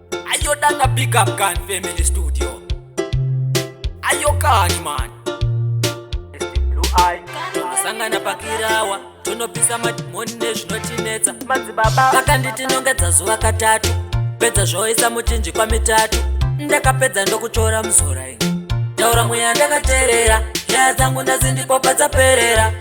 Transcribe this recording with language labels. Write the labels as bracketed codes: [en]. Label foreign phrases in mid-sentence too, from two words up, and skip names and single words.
[en] Ayo, danga pick up Gun Family Studio. Ayo, Kani, man. It's the Blue Eye. [sn] Tonosangana pakirawa, tonopisa madhimoni nezvinotinetsa. Madzibaba. Vakanditi nongedza zuva katatu, pedza zvoisa muchinjikwa mitatu. Ndakapedza ndokuchora muzora iyi. Taura mweya ndakateerera, nyaya dzangu ndazi ndipo padzaperera.